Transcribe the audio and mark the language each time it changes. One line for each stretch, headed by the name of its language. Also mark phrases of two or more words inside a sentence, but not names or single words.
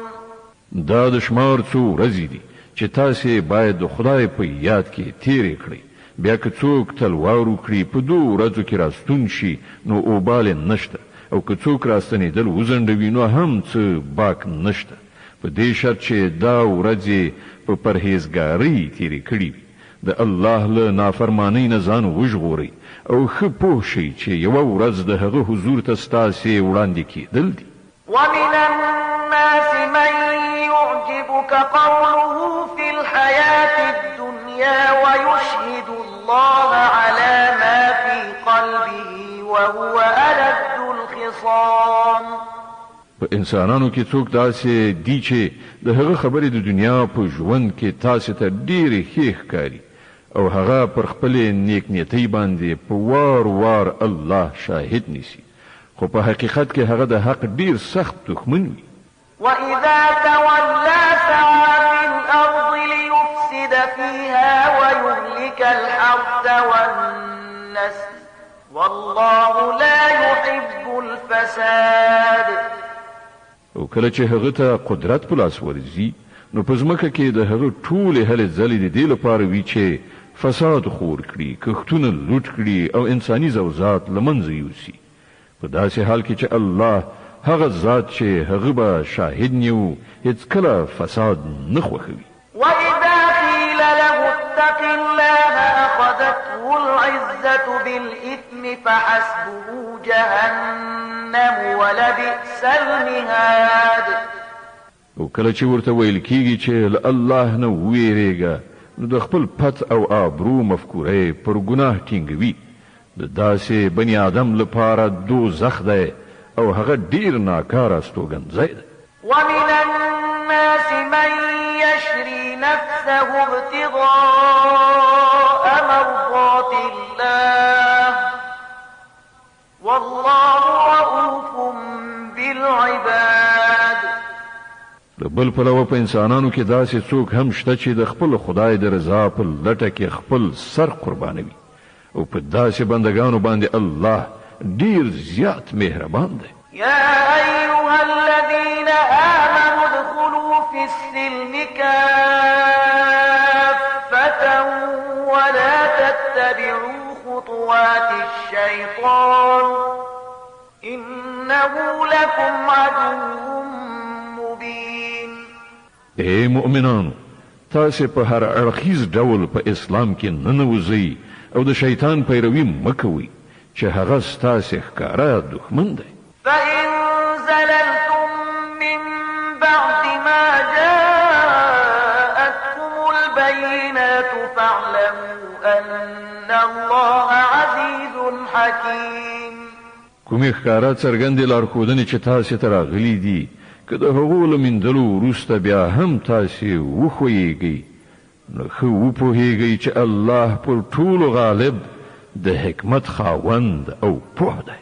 Pashto: دا د شمار څو ورځې دي چې تاسې باید د خدای په یاد کې تیرې کړئ. بیا که څوک تلوار وکړي په 2 ورځو کې راستون شي نو اوبال نشته او که څوک راستنېدل وځنډوي نو هم څه باک نشته په دې شرط چې دا ورځې په پرهیزګارۍ تیرې کړي وي. د الله له نافرمانۍ نه ځان وژغورئ او ښه پوه شئ چې یوه ورځ د هغه حضور ته ستاسې وړاندې کېدل دي.
Arabic: ومن الناس من يعجبك قوله في الحياة الدنيا ويشهد الله على ما في قلبه وهو ألد الخصام.
Pashto: په انسانانو کې څوک داسې دي چې د هغه خبرې د دنیا په ژوند کې تاسې ته ډېرې ښې ښکاري او هغه پر خپلې نیکنیتۍ باندې په وار وار الله شاهد نیسي خو په حقیقت کې هغه د حق ډېر سخت دښمن وي.
Arabic: وإذا تولى سعى في الأرض ليفسد فيها ويهلك الحرث والنسل والله لا يحب الفساد.
Pashto: او کله چې هغه ته قدرت په لاس ورځي نو په ځمکه کې د هغه ټولې هلې ځلې د دې لپاره وي چې فساد خور کړي کښتونه لوټ کړي او انساني زوزات له منځه یوسي. په داسې حال کې چې الله هغه ذات چې هغه به شاهد نیو هیڅ کله فساد نه خوښوي.
Arabic: وإذا قيل له اتق الله أخذته العزة بالإثم فحسبه جهنم ولبئس المهاد.
Pashto: او کله چې ورته ویل کیږي چې الله نه ویریږه نو د خپل پت او آبرو مفکوره پر ګناه ټینګوي. د داسې بني آدم لپاره دوزخ دی او هغه ډیر ناکاره استوګنځی دی.
Arabic: ومن الناس من يشري نفسه ابتغاء مرضات الله والله رؤوف بالعباد.
Pashto: د بل پلوه په انسانانو کې داسې څوک هم شته چې د خپل خدای د رضا په لټه کې خپل سر قربانوي او په داسې بندگانو باندې الله ډیر زیات مهربان دی.
Arabic: يا أيها الذين آمنوا ادخلوا في السلم كافة ولا تتبعوا خطوات الشيطان إنه لكم عدو مبين.
Pashto: اے مؤمنانو، تاسې په هر اړخیز ډول په اسلام کې ننوځئ او د شیطان پیروي مکوئ چې هغه ستاسې ښکاره دښمن دی.
Arabic: فإن زللتم من بعد ما جاءتكم البينات فاعلموا أن الله عزيز حكيم.
Pashto: کومې ښکاره څرګندې لارښودنې چې تاسې ته راغلي دي، که د هغو له میندلو وروسته بیا هم تاسې وښویېږئ، نو ښه وپوهېږئ چې الله پر ټولو غالب د حکمت خاوند او پوه دی.